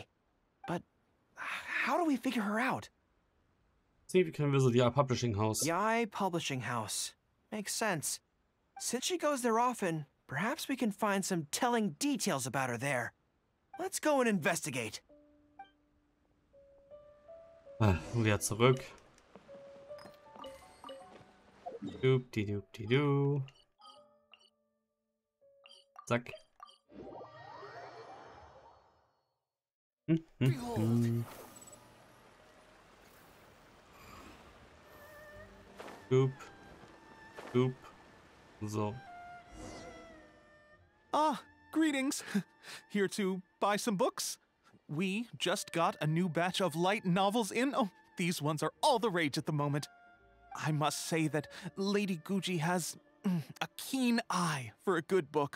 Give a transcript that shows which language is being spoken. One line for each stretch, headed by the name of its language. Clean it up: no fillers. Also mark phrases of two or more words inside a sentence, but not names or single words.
English: But how do we figure her out? See, we can visit Yae Publishing House. Yae Publishing House. Makes sense. Since she goes there often, perhaps we can find some telling details about her there. Let's go and investigate.
German: Wieder zurück. Doop-di-doop-di-doo. Zack. Doop. Doop.
English: So. Ah, greetings. Here to buy some books? We just got a new batch of light novels in. Oh, these ones are all the rage at the moment. I must say that Lady Guji has a keen eye for a good book.